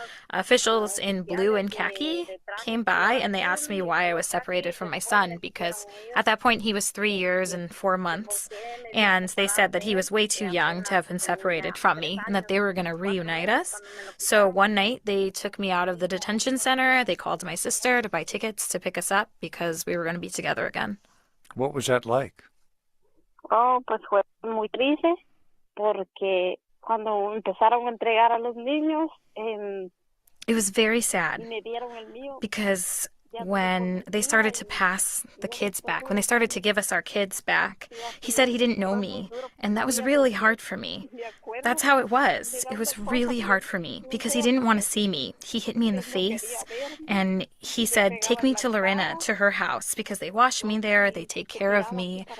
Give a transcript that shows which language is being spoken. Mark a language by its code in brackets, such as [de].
[en] Officials in blue and khaki came by and they asked me why I was separated from my son, because at that point he was 3 years and 4 months. And they said that he was way too young to have been separated from me and that they were going to reunite us. So one night they took me out of the detention center. They called my sister to buy tickets to pick us up because we were going to be together again. What was that like? [es] Oh, pues fue muy triste porque cuando empezaron a entregar a los niños, [en] It was very sad [es] me dieron el mío. [en] because when they started to pass the kids back, when they started to give us our kids back, he said he didn't know me, and that was really hard for me. That's how it was. It was really hard for me because he didn't want to see me. He hit me in the face, and he said, take me to Lorena, to her house, because they wash me there, they take care of me.